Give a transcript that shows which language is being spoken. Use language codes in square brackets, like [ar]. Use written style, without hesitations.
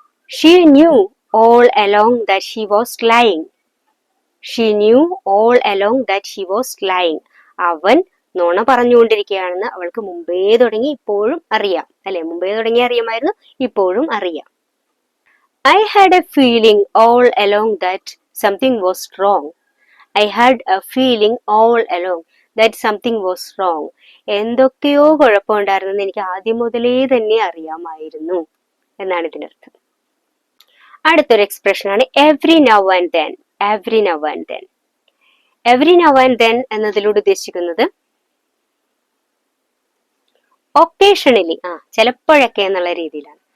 [en] She knew all along that she was lying. She knew all along that she was lying. [ml] അവൻ നുണ പറഞ്ഞുകൊണ്ടിരിക്കുകയാണെന്ന് അവൾക്ക് മുമ്പേ തുടങ്ങി ഇപ്പോഴും അറിയാം, അല്ലെ? മുമ്പേ തുടങ്ങി അറിയാമായിരുന്നു, ഇപ്പോഴും അറിയാം. [en] I had a feeling all along that something was wrong. I had a feeling all along that something was wrong. [ml] എന്തൊക്കെയോ കുഴപ്പമുണ്ടായിരുന്നെന്ന് എനിക്ക് ആദ്യം മുതലേ തന്നെ അറിയാമായിരുന്നു എന്നാണ് ഇതിനർത്ഥം. അടുത്തൊരു എക്സ്പ്രഷൻ ആണ് every now and then. Every now and then. Every now and then എന്നതിലൂടെ ഉദ്ദേശിക്കുന്നത് ഒക്കേഷണലി, ചിലപ്പോഴൊക്കെ എന്നുള്ള രീതിയിലാണ്.